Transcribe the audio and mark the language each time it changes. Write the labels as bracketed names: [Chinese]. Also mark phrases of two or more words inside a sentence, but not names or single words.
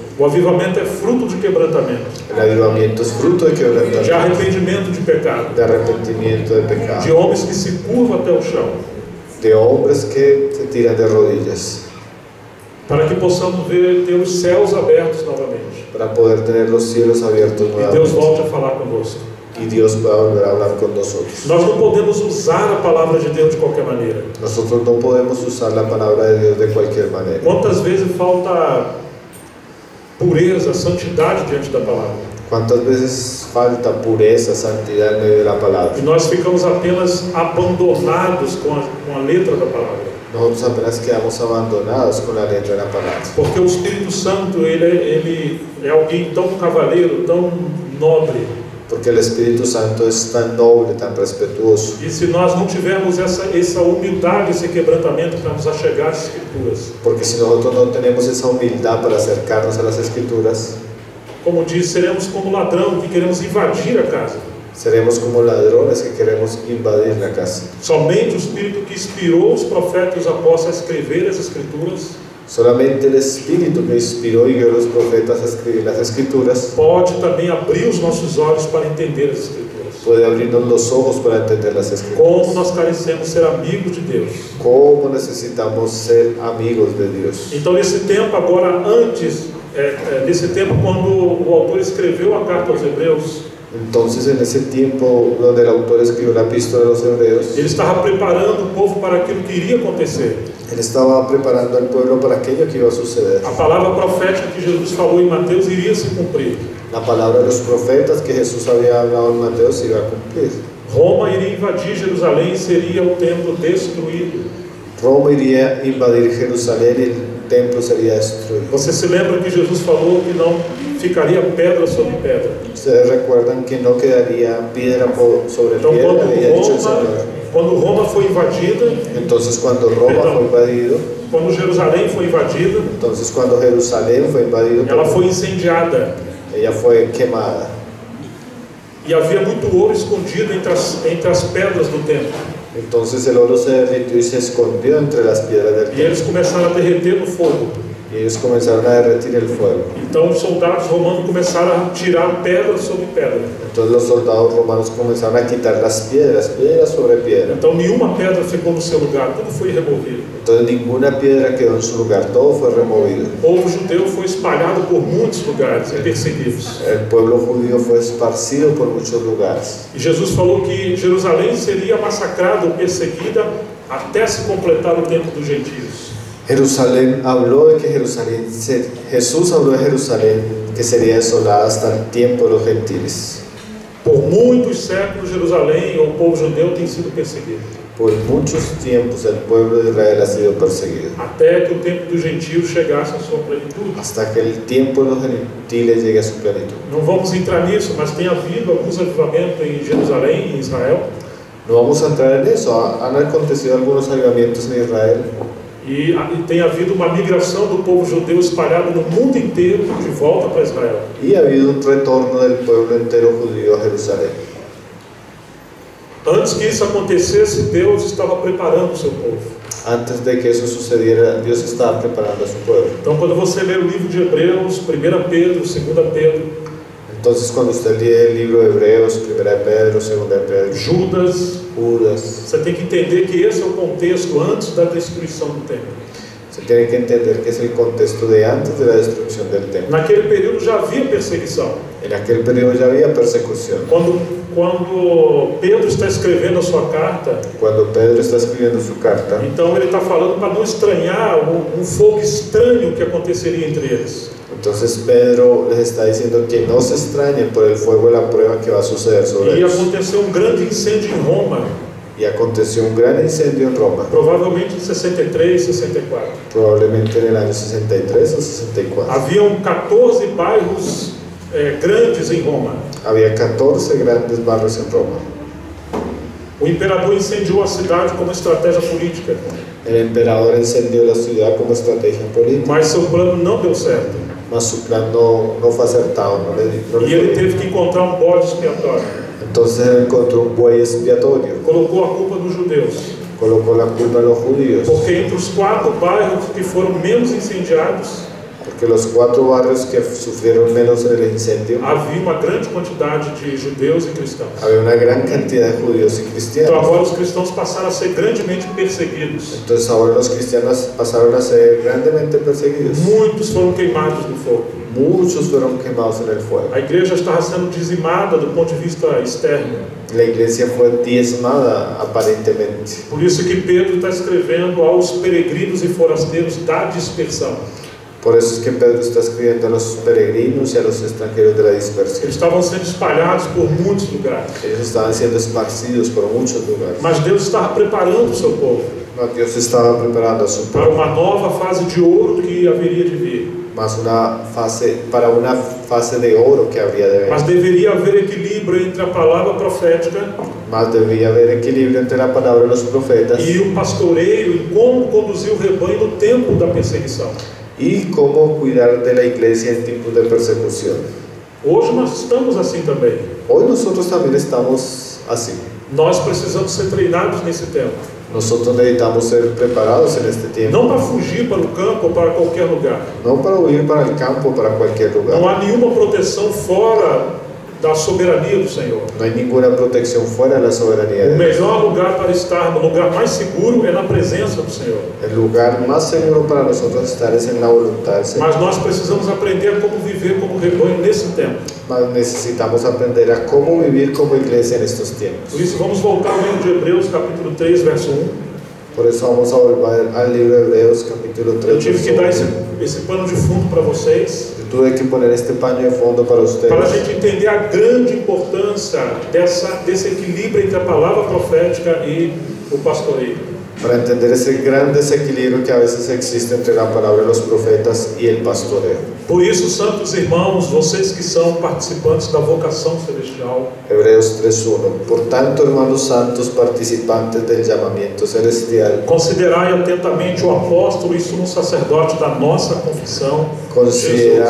[Portuguese] O avivamento é fruto de quebrantamento, [Spanish] El avivamiento es fruto de de quebrantamiento, [Portuguese] arrependimento de pecado, [Spanish] de arrepentimiento de de pecado, [Portuguese] homens que se curvam até o chão, [Spanish] de hombres que se tiran de rodillas, [Portuguese] para que possamos ter os céus abertos novamente. [Spanish] para poder tener los cielos abiertos [Portuguese] E Deus [Spanish] nuevamente [Portuguese] volte a falar conosco. [Spanish] y Dios pueda volver a hablar con nosotros. [Portuguese] Nós não podemos usar a palavra de Deus de qualquer maneira. [Spanish] Nosotros no podemos usar la palabra de Dios de cualquier manera. [Portuguese] Quantas vezes falta pureza, santidade diante da palavra? [Spanish] ¿Cuántas veces falta pureza, santidad en medio de la palabra? [Portuguese] E nós ficamos apenas abandonados com a letra da palavra. [Spanish] Nosotros apenas quedamos abandonados con la letra de la palabra. [Portuguese] Porque o Espírito Santo, ele é alguém tão cavaleiro, tão nobre. [Spanish] Porque el Espíritu Santo es tan noble, tan respetuoso. [Portuguese] E se nós não tivermos essa humildade, esse quebrantamento para nos achegar às Escrituras, [Spanish] Porque si nosotros no tenemos esa humildad para acercarnos a las Escrituras, [Portuguese] como diz, seremos como ladrão que queremos invadir a casa. [Spanish] seremos como ladrones que queremos invadir la casa. [Portuguese] Somente o Espírito que inspirou os profetas e os apóstolos a escrever as Escrituras [Spanish] Solamente el Espíritu que inspiró y guió a los profetas a escribir las Escrituras [Portuguese] pode também abrir os nossos olhos para entender as Escrituras. [Spanish] puede abrirnos los ojos para entender las [Portuguese] Como [Spanish] Escrituras. [Portuguese] nós carecemos ser amigos de Deus. [Spanish] Cómo necesitamos ser amigos de Dios. [Portuguese] Então, nesse tempo agora, nesse tempo quando o autor escreveu a carta aos Hebreus, [Spanish] Entonces, en ese tiempo donde el autor escribió la epístola de los Hebreos, [Portuguese] ele estava preparando o povo para aquilo que iria acontecer. [Spanish] él estaba preparando al pueblo para aquello que iba a suceder. [Portuguese] A palavra profética que Jesus falou em Mateus iria se cumprir. [Spanish] La palabra de los profetas que Jesús había hablado en Mateo se iba a cumplir. [Portuguese] Roma iria invadir Jerusalém e seria o templo destruído. [Spanish] Roma iría a invadir Jerusalén y el templo sería destruido. [Portuguese] Você se lembra que Jesus falou que não ficaria pedra sobre pedra? [Spanish] Ustedes recuerdan que no quedaría piedra sobre [Portuguese] Então, [Spanish] piedra, había dicho el Señor. [Portuguese] quando Roma foi invadida, [Spanish] Entonces, cuando Roma Perdón. fue invadido, [Portuguese] quando Jerusalém foi invadida, [Spanish] entonces cuando Jerusalén fue invadido, [Portuguese] ela foi incendiada. [Spanish] ella fue quemada. [Portuguese] E havia muito ouro escondido entre as pedras do templo. [Spanish] Entonces el oro se derritió y se escondió entre las piedras del [Portuguese] E [Spanish] templo. [Portuguese] eles começaram a derreter no fogo. [Spanish] Y ellos comenzaron a derretir el fuego. [Portuguese] Então os soldados romanos começaram a tirar pedra sobre pedra. [Spanish] Entonces los soldados romanos comenzaron a quitar las piedras, piedra sobre piedra. [Portuguese] Então nenhuma pedra ficou no seu lugar, tudo foi removido. [Spanish] Entonces ninguna piedra quedó en su lugar, todo fue removido. [Portuguese] O povo judeu foi espalhado por muitos lugares e perseguidos. [Spanish] El pueblo judío fue esparcido por muchos lugares. [Portuguese] E Jesus falou que Jerusalém seria massacrada ou perseguida até se completar o tempo dos gentios. [Spanish] Jesús habló de Jerusalén que sería desolada hasta el tiempo de los gentiles. [Portuguese] Por muitos séculos, Jerusalém, ou o povo judeu, tem sido perseguido. [Spanish] Por muchos tiempos el pueblo de Israel ha sido perseguido, [Portuguese] Até que o tempo dos gentios chegasse à sua plenitude. [Spanish] hasta que el tiempo de los gentiles llegue a su plenitud. [Portuguese] Não vamos entrar nisso, mas tem havido alguns avivamentos em Jerusalém, em Israel. [Spanish] No vamos a entrar en eso, han acontecido algunos avivamientos en Israel [Portuguese] E tem havido uma migração do povo judeu espalhado no mundo inteiro de volta para Israel. [Spanish] y ha habido un retorno del pueblo entero judío a Jerusalén. [Portuguese] Antes que isso acontecesse, Deus estava preparando o seu povo. [Spanish] Antes de que eso sucediera, Dios estaba preparando a su pueblo. [Portuguese] Então, quando você lê o livro de Hebreus, 1 Pedro, 2 Pedro, [Spanish] Entonces, cuando usted lee el libro de Hebreos, 1 de Pedro, 2 de Pedro, Judas, Judas, [Portuguese] você tem que entender que esse é o contexto antes da destruição do templo. [Spanish] Se tiene que entender que es el contexto de antes de la destrucción del templo. [Portuguese] Naquele período já havia perseguição. [Spanish] En aquel periodo ya había persecución. [Portuguese] Quando Pedro está escrevendo a sua carta, [Spanish] Cuando Pedro está escribiendo su carta, [Portuguese] então ele está falando para não estranhar um fogo estranho que aconteceria entre eles. [Spanish] entonces Pedro les está diciendo que no se extrañen por el fuego de la prueba que va a suceder sobre [Portuguese] E [Spanish] ellos. [Portuguese] aconteceu um grande incêndio em Roma, [Spanish] Y aconteció un gran incendio en Roma, [Portuguese] provavelmente em 63, 64. [Spanish] probablemente en el año 63 o 64. [Portuguese] Haviam 14 bairros grandes em Roma. [Spanish] Había 14 grandes barrios en Roma. [Portuguese] O imperador incendiou a cidade como estratégia política, [Spanish] El emperador encendió la ciudad como estrategia política, [Portuguese] mas seu plano não deu certo. [Spanish] mas su plan no fue acertado, no le [Portuguese] E [Spanish] fue [Portuguese] ele [Spanish] bien. [Portuguese] teve que encontrar um bode expiatório. [Spanish] Entonces él encontró un buey expiatorio, [Portuguese] Colocou a culpa nos judeus, [Spanish] colocó la culpa a los judíos, [Portuguese] porque entre os 4 bairros que foram menos incendiados, [Spanish] porque los 4 barrios que sufrieron menos en el incendio, [Portuguese] havia uma grande quantidade de judeus e cristãos. [Spanish] había una gran cantidad de judíos y [Portuguese] Então [Spanish] cristianos. [Portuguese] agora os cristãos passaram a ser grandemente perseguidos. [Spanish] Entonces ahora los cristianos pasaron a ser grandemente perseguidos. [Portuguese] Muitos foram queimados no fogo. [Spanish] Muchos fueron quemados en el fuego. [Portuguese] A igreja estava sendo dizimada do ponto de vista externo. [Spanish] La iglesia fue diezmada aparentemente. [Portuguese] Por isso que Pedro está escrevendo aos peregrinos e forasteiros da dispersão. [Spanish] Por eso es que Pedro está escribiendo a los peregrinos y a los extranjeros de la dispersión. [Portuguese] Eles estavam sendo espalhados por muitos lugares. [Spanish] Ellos estaban siendo esparcidos por muchos lugares. [Portuguese] Mas Deus estava preparando o seu povo [Spanish] Mas Dios estaba preparando a su [Portuguese] para [Spanish] pueblo [Portuguese] uma nova fase de ouro que haveria de vir. [Spanish] para una fase de oro que habría de [Portuguese] Mas [Spanish] venir. [Portuguese] deveria haver equilíbrio entre a palavra profética [Spanish] Más debía haber equilibrio entre la palabra de los profetas [Portuguese] e o pastoreio e como conduzir o rebanho no tempo da perseguição. [Spanish] y cómo cuidar de la iglesia en tiempos de persecución. [Portuguese] Hoje nós estamos assim também. [Spanish] Hoy nosotros también estamos así. [Portuguese] Nós precisamos ser treinados nesse tempo. [Spanish] Nosotros necesitamos ser preparados en este tiempo, [Portuguese] Não para fugir para o campo ou para qualquer lugar. [Spanish] no para huir para el campo o para cualquier [Portuguese] Não [Spanish] lugar. [Portuguese] há nenhuma proteção fora da soberania do Senhor. [Spanish] No hay ninguna protección fuera de la soberanía [Portuguese] O [Spanish] de Dios. [Portuguese] melhor lugar para estar, o lugar mais seguro é na presença do Senhor. [Spanish] El lugar más seguro para nosotros estar es en la voluntad del Señor. [Portuguese] Mas nós precisamos aprender a como viver como rebanho nesse tempo. [Spanish] Mas necesitamos aprender a cómo vivir como iglesia en estos tiempos. [Portuguese] Por isso vamos voltar ao livro de Hebreus, capítulo 3, verso 1. [Spanish] Por eso vamos a volver al libro de Hebreos capítulo [Portuguese] Eu [Spanish] 3. [Portuguese] tive que dar [Spanish] verso 1. [Portuguese] esse pano de fundo para vocês, [Spanish] Yo tuve que poner este paño de fondo para ustedes, [Portuguese] para a gente entender a grande importância desse equilíbrio entre a palavra profética e o pastoreio. [Spanish] para entender ese gran desequilibrio que a veces existe entre la palabra de los profetas y el pastoreo. [Portuguese] Por isso, santos irmãos, vocês que são participantes da vocação celestial, [Spanish] Hebreos 3:1. Por tanto, hermanos santos, participantes del llamamiento celestial, [Portuguese] considerai atentamente o apóstolo e sumo sacerdote da nossa confissão, [Spanish] considerad